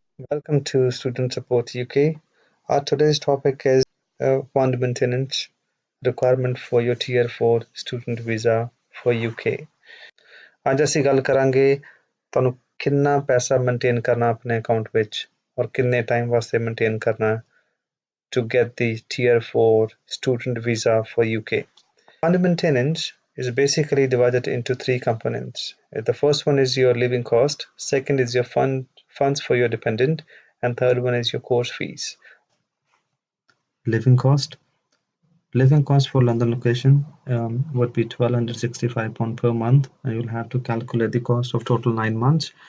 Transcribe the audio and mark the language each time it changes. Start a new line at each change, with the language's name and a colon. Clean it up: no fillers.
English: Welcome to Student Support UK. Our today's topic is fund maintenance requirement for your Tier 4 student visa for UK।
Punjabi: ਅੱਜ ਅਸੀਂ ਗੱਲ ਕਰਾਂਗੇ ਤੁਹਾਨੂੰ ਕਿੰਨਾ ਪੈਸਾ ਮੇਨਟੇਨ ਕਰਨਾ ਆਪਣੇ ਅਕਾਊਂਟ ਵਿੱਚ ਔਰ ਕਿੰਨੇ ਟਾਈਮ ਵਾਸਤੇ ਮੇਨਟੇਨ ਕਰਨਾ
English: to get the Tier 4 student visa for UK। Fund maintenance is basically divided into three components. The first one is your living cost, second is your funds for your dependent, and third one is your course fees. Living cost. Living cost for London location would be £1,265 per month, and you'll have to calculate the cost of total 9 months.